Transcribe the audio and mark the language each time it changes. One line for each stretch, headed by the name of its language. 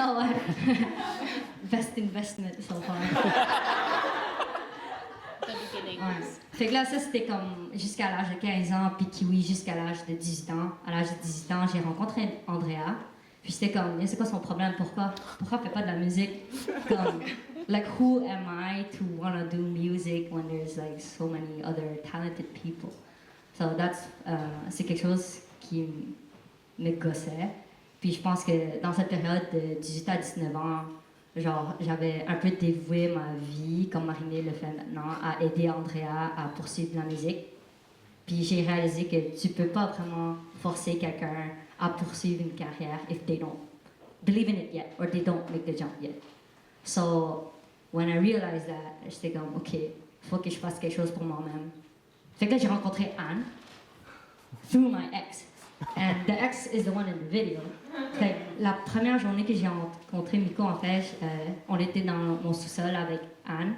French: Ah ouais.
English: Best investment so far. The beginning.
French: Ouais. Fait que là, ça c'était comme jusqu'à l'âge de 15 ans, puis Kiwi jusqu'à l'âge de 18 ans. À l'âge de 18 ans, j'ai rencontré Andrea. Puis c'était comme, c'est quoi son problème? Pourquoi elle fait pas de la musique? Comme,
English: like, who am I to want to do music when there's like so many other talented people?
French: So c'est quelque chose qui me gossait. Puis je pense que dans cette période de 18 à 19 ans, genre, j'avais un peu dévoué ma vie, comme Marinée le fait maintenant, à aider Andrea à poursuivre la musique. Puis j'ai réalisé que tu peux pas vraiment forcer quelqu'un à poursuivre une carrière
English: if they don't believe in it yet or they don't make the jump yet. So when I realized that,
French: j'étais comme, OK, faut que je fasse quelque chose pour moi-même. Fait que là, j'ai rencontré Anne
English: through my ex. And the ex is the one in the video.
French: Fait que la première journée que j'ai rencontré Miko, en fait, on était dans mon sous-sol avec Anne.